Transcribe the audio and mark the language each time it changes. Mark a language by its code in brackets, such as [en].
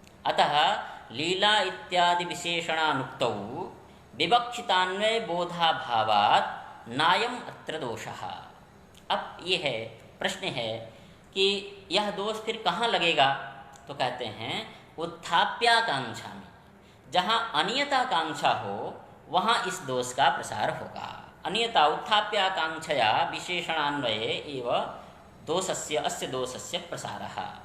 [sa] अतः लीला इत्यादि विशेषणानुक्तौ विवक्षितान्वय बोधाभावात् नायम अत्र दोषः। [hi] अब ये है प्रश्न है कि यह दोष फिर कहाँ लगेगा? तो कहते हैं उत्थाप्याकांक्षा में। जहाँ अनियताकांक्षा हो वहाँ इस दोष का प्रसार होगा। [sa] अनियता उत्थाप्याकांक्षया विशेषणान्वये एव दोषस्य अस्य दोषस्य प्रसारः।